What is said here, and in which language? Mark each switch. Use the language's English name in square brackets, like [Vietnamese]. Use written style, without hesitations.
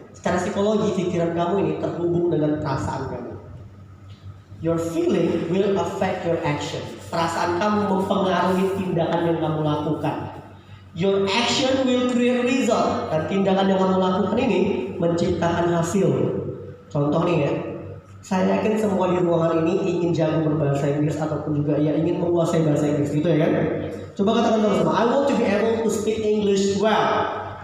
[Indonesian] Secara psikologi, pikiran kamu ini terhubung dengan perasaan kamu. [English] Your feeling will affect your action. [Indonesian] Perasaan kamu mempengaruhi tindakan yang kamu lakukan. [English] Your action will create result. [Indonesian] Dan tindakan yang kamu lakukan ini menciptakan hasil. Contoh nih ya, saya yakin semua di ruangan ini ingin jago berbahasa Inggris ataupun juga ya ingin menguasai bahasa Inggris gitu ya kan? Coba katakan sama-sama. [English] I want to be able to speak English well.